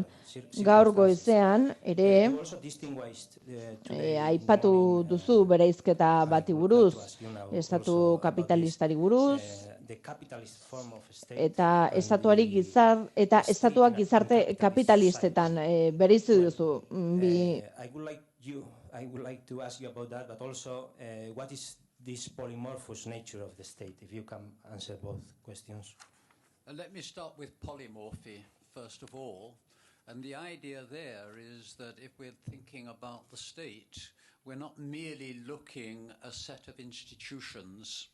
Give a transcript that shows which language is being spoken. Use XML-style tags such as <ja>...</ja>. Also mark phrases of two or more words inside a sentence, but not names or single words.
<eu>Gaur goizean ere aipatu duzu bereizketa bati buruz, estatu kapitalistari buruz, eta estatuak gizarte kapitalistetan bereizi duzu.</eu> <en>I would like to ask you about that, but also what is this polymorphous nature of the state, if you can answer both questions. Let me start with polymorphy, first of all. And the idea there is that if we're thinking about the state, we're not merely looking at a set of institutions.</en>